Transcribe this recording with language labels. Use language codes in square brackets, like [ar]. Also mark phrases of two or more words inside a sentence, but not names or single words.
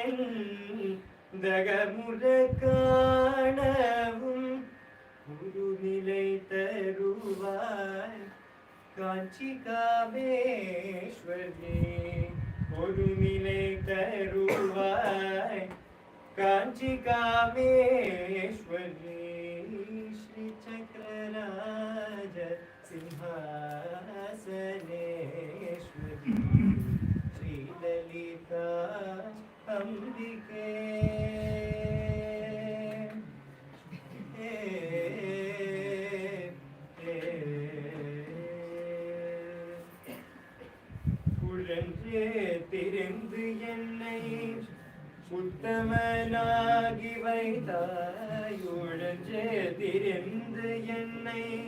[ta] எந்தகமுற காணவும் ஒரு நிலை தருவாய் காஞ்சி காமேஸ்வரி ஒரு நிலை தருவாய் காஞ்சி காமேஸ்வரி [sa] श्री चक्रराज सिंहासनेश्वरी श्री ललिता अंबिके [ta] உழன்றே திரிந்து என்னை உத்தமனாகி வைத்தாய் உழன்றே திரிந்து என்னை